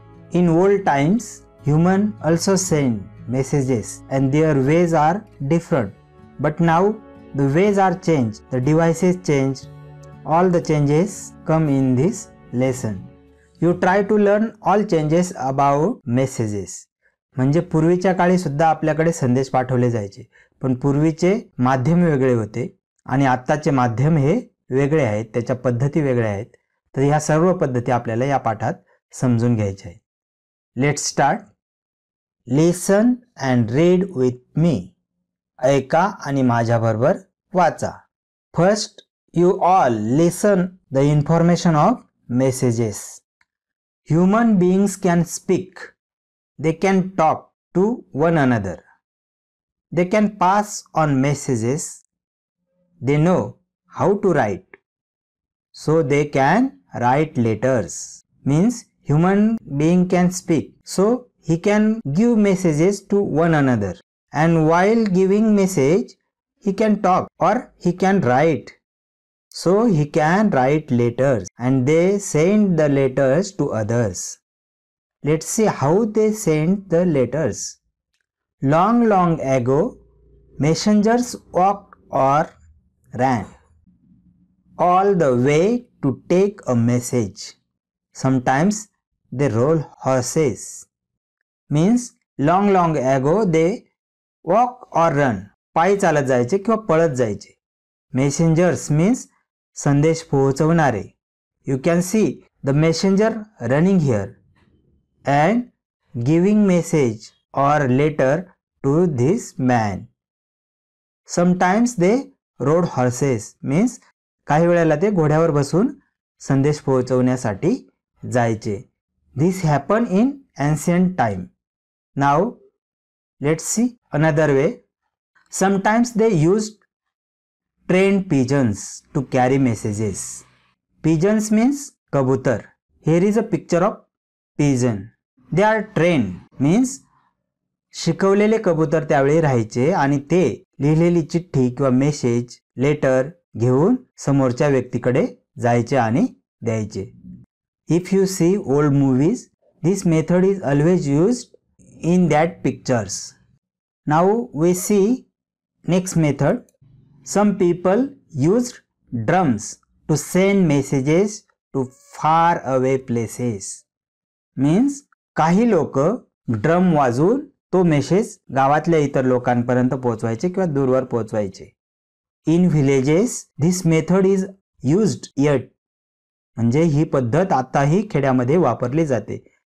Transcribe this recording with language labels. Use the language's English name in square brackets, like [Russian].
[English] In old times, humans also send messages and their ways are different. But now the ways are changed, the devices changed, all the changes come in this lesson. You try to learn all changes about messages. [Marathi] म्हणजे पूर्वीच्या काळी सुद्धा आपल्याकडे संदेश पाठवले जायचे, पण पूर्वीचे माध्यम वेगळे होते आणि आत्ताचे माध्यम हे वेगळे आहेत, त्याच्या पद्धती वेगळ्या आहेत. तर ह्या सर्व पद्धती आपल्याला या पाठात समजून घ्यायच्या आहेत. [English] Let's start. Listen and read with me. [Marathi] ऐका आणि माझ्याबरोबर वाचा. [English] First, you all listen the information of messages. Human beings can speak. They can talk to one another. They can pass on messages. They know how to write. So they can write letters. Means human being can speak. So he can give messages to one another. And while giving message, he can talk or he can write. So he can write letters and they send the letters to others. Let's see how they sent the letters. Long ago, messengers walked or ran all the way to take a message. Sometimes they rode horses. Means long ago they walk or run. [Marathi] पायी चालत जायचे किंवा पळत जायचे. [English] Messengers means [Marathi] संदेश पोहोचवणारे. [English] You can see the messenger running here and giving message or letter to this man. Sometimes they rode horses. [Marathi] Means काही वेळेला ते घोड्यावर बसून संदेश पोहोचवण्यासाठी जायचे. [English] This happened in ancient time. Now let's see another way. Sometimes they used trained pigeons to carry messages. Pigeons means kabutar. Here is a picture of pigeon. They are trained. [Marathi] Means शिकवलेले कबूतर त्यावेळी राहायचे आणि ते लिहिलेली चिठ्ठी किंवा message letter घेऊन समोरच्या व्यक्तीकडे जायचे आणि द्यायचे. [English] If you see old movies, this method is always used in that pictures. Now we see next method. Some people used drums to send messages to far away places. [Marathi] Means काही लोक drum वाजवून तो message गावातल्या इतर लोकांपर्यंत पोहोचवायचे किंवा दूरवर पोहोचवायचे. [English] In villages this method is used yet. [Marathi] म्हणजे ही पद्धत आताही खेड्यामध्ये वापरली जाते.